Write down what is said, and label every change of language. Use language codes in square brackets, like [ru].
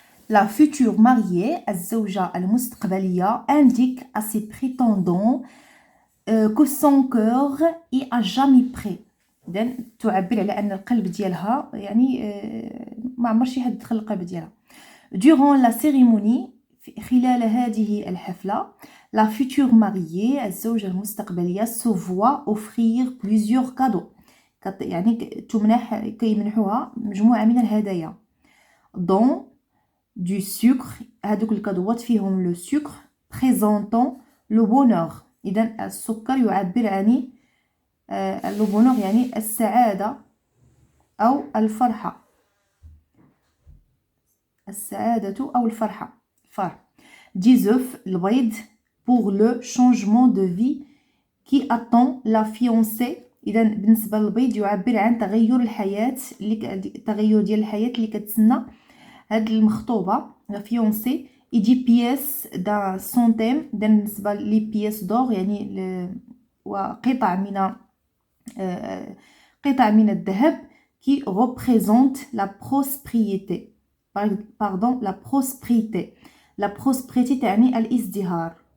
[fr] La future mariée [ar] الزوجة المستقبلية [fr] indique à ses prétendants que son cœur est à jamais prêt. [ar] إذن تعبر على أن القلب ديالها يعني ما عمر شي حد دخل القلب ديالها. [fr] Durant la cérémonie [ar] خلال هذه الحفلة [fr] la future mariée [ar] الزوجة المستقبلية [fr] se voit offrir plusieurs cadeaux. [ar] يعني كيمنحوها مجموعة من الهدايا. [fr] dont du sucre [ar] هذوك الكادوات فيهم [fr] le sucre présentant le bonheur. [ar] إذا السكر يعبر عن [fr] le bonheur [ar] يعني السعادة أو الفرحة. السعادة أو الفرحة. فرح. [fr] Des œufs البيض pour le changement de vie qui attend la fiancée. [ar] إذا بالنسبة للبيض يعبر عن تغير الحياة التغير ديال الحياة اللي كتسنى هاد المخطوبة la fiancée. [fr] et des pièces d'un centime [ar] بالنسبة لي بيس دور يعني وقطع من الذهب [fr] qui représente la prospérité. pardon la prospérité. la prospérité [ar] تعني الازدهار.